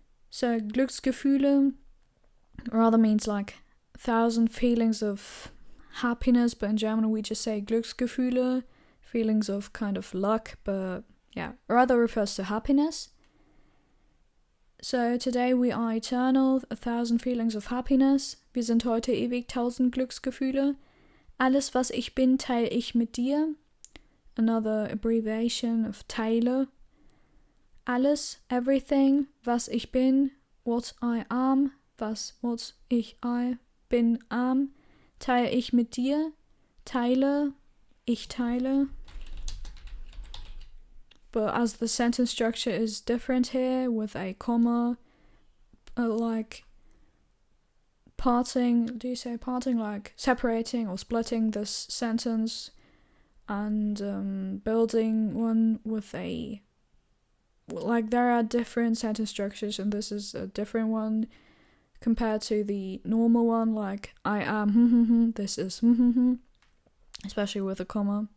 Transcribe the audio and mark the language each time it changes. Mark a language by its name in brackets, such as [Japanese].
[English] So Glücksgefühle rather means like 1000 feelings of happiness, but in German we just say Glücksgefühle, feelings of kind of luck, but yeah, rather refers to happiness. So today we are eternal, 1000 feelings of happiness. [German] Wir sind heute ewig, 1000 Glücksgefühle. Alles, was ich bin, teile ich mit dir. [English] Another abbreviation of [German] teile. Alles, [English] everything, [German] was ich bin, [English] what I am, what I [German] bin, [English] am, [German] teile ich mit dir, teile, ich teile. [English] But as the sentence structure is different here, with a comma, like parting, do you say parting, like separating or splitting this sentence, and building one with a, like there are different sentence structures, and this is a different one compared to the normal one, like I am, this is, especially with a comma.